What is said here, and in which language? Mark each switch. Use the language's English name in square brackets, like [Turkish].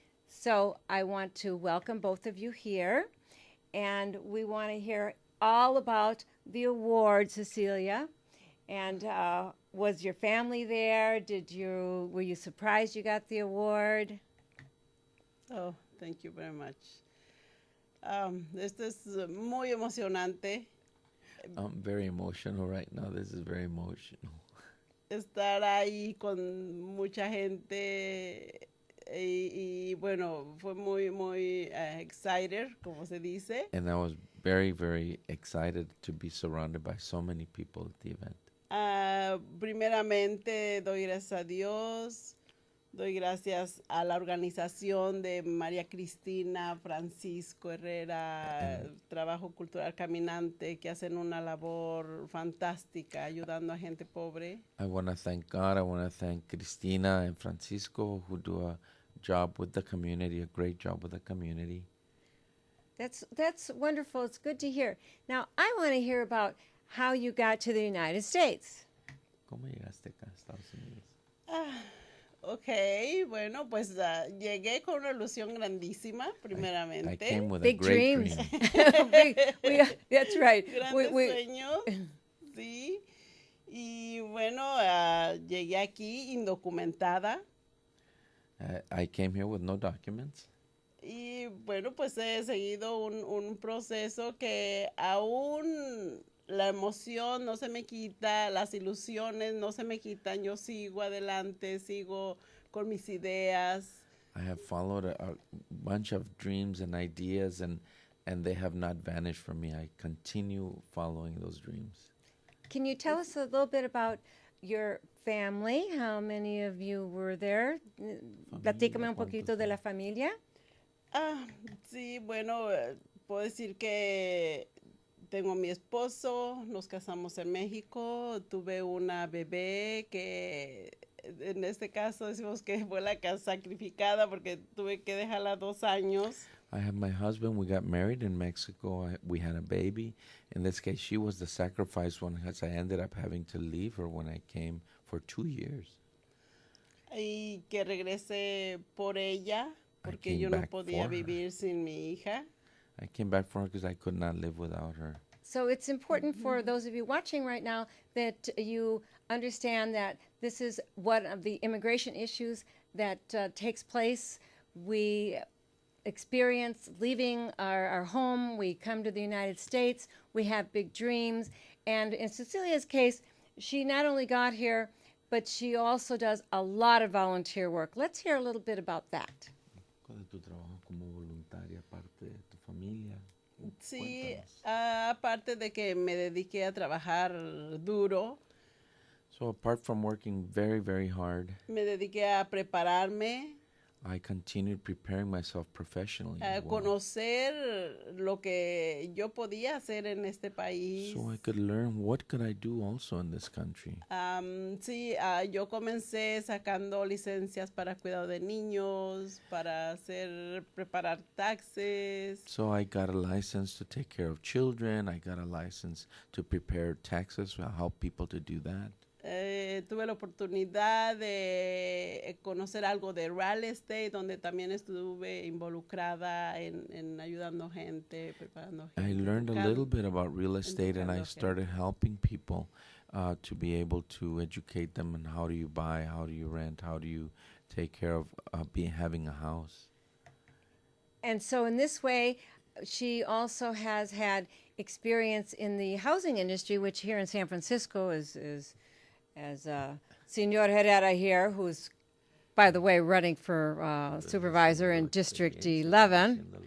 [English] So I want to welcome both of you here. And we want to hear all about the award, Cecilia. And was your family there? Were you surprised you got the award? Oh, thank you very much. [Spanish] Esto es muy emocionante. [English] I'm very emotional right now. This is very emotional. [Spanish] Estar ahí con mucha gente. Y bueno, fue muy excited, como se dice. [English] And I was very, very excited to be surrounded by so many people at the event. [Spanish] Primeramente, doy gracias a Dios, doy gracias a la organización de María Cristina, Francisco Herrera, Trabajo Cultural Caminante, que hacen una labor fantástica ayudando a gente pobre. [English] I want to thank God. I want to thank Cristina and Francisco, who do a job with the community, a great job with the community. That's wonderful. It's good to hear. Now, I want to hear about how you got to the United States. [Spanish] ¿Cómo llegaste acá a Estados Unidos? Ok, bueno, pues llegué con una ilusión grandísima, primeramente. [English] I came with Big a great dreams. dream. That's right. [Spanish] Grandes sueños, sí. Y bueno, llegué aquí indocumentada. [English] I came here with no documents. [Spanish] Y bueno, pues he seguido un proceso que aún la emoción no se me quita, las ilusiones no se me quitan. Yo sigo adelante, sigo con mis ideas. [English] I have followed a bunch of dreams and ideas, and they have not vanished from me. I continue following those dreams. Can you tell us a little bit about your family? How many of you were there? [Spanish] Platícame un poquito de la familia. Sí, bueno, puedo decir que tengo a mi esposo, nos casamos en México, tuve una bebé que en este caso decimos que fue la sacrificada porque tuve que dejarla 2 años. [English] I have my husband. We got married in Mexico. We had a baby. In this case, she was the sacrificed one because I ended up having to leave her when I came for 2 years. [Spanish] Y que regrese por ella porque yo no podía vivir sin mi hija. [English] I came back for her because I could not live without her. So it's important for those of you watching right now that you understand that this is one of the immigration issues that takes place. We experience leaving our home. We come to the United States. We have big dreams. And in Cecilia's case, she not only got here, but she also does a lot of volunteer work. Let's hear a little bit about that. [Spanish] ¿Cuál es tu trabajo como voluntaria aparte de tu familia? Sí, aparte de que me dediqué a trabajar duro. [English] So apart from working very, very hard, [Spanish] me dediqué a prepararme. [English] I continued preparing myself professionally. [Spanish] Conocer lo que yo podía hacer en este país. [English] So I could learn what could I do also in this country. [Spanish] Sí, yo comencé sacando licencias para cuidado de niños, para preparar taxes. [English] So I got a license to take care of children. I got a license to prepare taxes, to help people to do that. [Spanish] Tuve la oportunidad de conocer algo de real estate, donde también estuve involucrada en ayudando gente, preparando gente. [English] I learned a little bit about real estate, and I started helping people to be able to educate them on how do you buy, how do you rent, how do you take care of having a house. And so in this way, she also has had experience in the housing industry, which here in San Francisco is as Senor Herrera here, who's, by the way, running for supervisor in District 11.